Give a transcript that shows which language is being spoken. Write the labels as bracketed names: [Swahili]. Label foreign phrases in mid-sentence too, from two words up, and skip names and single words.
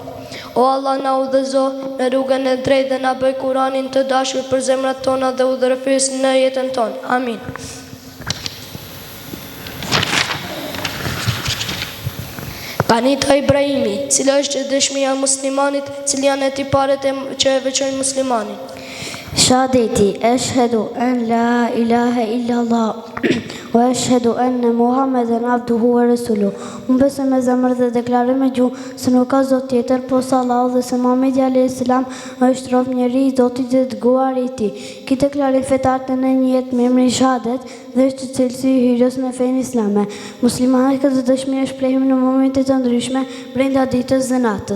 [Albanian] O Allah, na udhëzo në rrugën e drejtë dhe na bëj Kuranin të dashur për zemrat tona dhe udhërfyes në jetën tonë. Amin. Kanita Ibrahimi, cila është dëshmia e muslimanit, cili janë e tiparet që e veçojnë muslimanin. Shahadeti, [Arabic] أشهد أن لا إله إلا الله وأشهد أن محمدا عبده ورسوله. [Albanian] Unë besoj me zemër dhe deklaroj me gjuhë se nuk ka zot tjetër posa Allahu dhe se Muhamedi [Arabic] عليه السلام [Albanian] është rob njeri I Zotit dhe dëguar I Tij. Ky deklarim fetar të në një jetë me emrin shahadet dhe është cilësi I hyrjes në fenë islame. Muslimanët këtë dëshmi e shprehim në momente të ndryshme brenda ditës dhe natës.